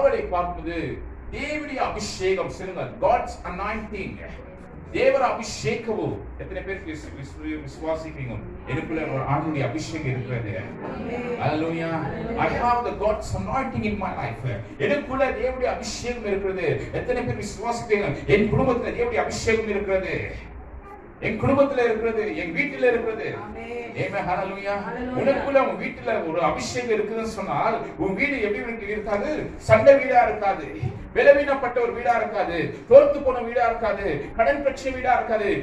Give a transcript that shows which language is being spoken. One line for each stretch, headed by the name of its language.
Tamil: பொழுது தேவனுடைய அபிஷேகம் சொல்லுங்க,
English: God's anointing,
Tamil: தேவர அபிஷேகம். எத்தனை பேர் விசுவாசிக்கிறீங்க எனக்குள்ள ஒரு ஆண்டவருடைய அபிஷேகம் இருக்கிறது? ஹalleluya.
English: I have the God's anointing in my life.
Tamil: எனக்குள்ள தேவனுடைய அபிஷேகம் இருக்கிறது. எத்தனை பேர் விசுவாசிக்கிறீங்க என் குடும்பத்துல தேவனுடைய அபிஷேகம் இருக்கிறது? என் குடும்பத்துல இருக்கிறது, என் வீட்டில இருக்கிறது. ஆமென். ஹalleluya. உனக்குள்ள உன் வீட்டில ஒரு அபிஷேகம் இருக்குதுன்னு சொன்னால் உன் வீடு எப்படி இருக்காது? சண்டை வீடா இருக்காது, பலவீனப்பட்ட ஒரு வீடா இருக்காது, தோற்று போன வீடா இருக்காது, கடன் பிரச்சனை வீடா இருக்காது.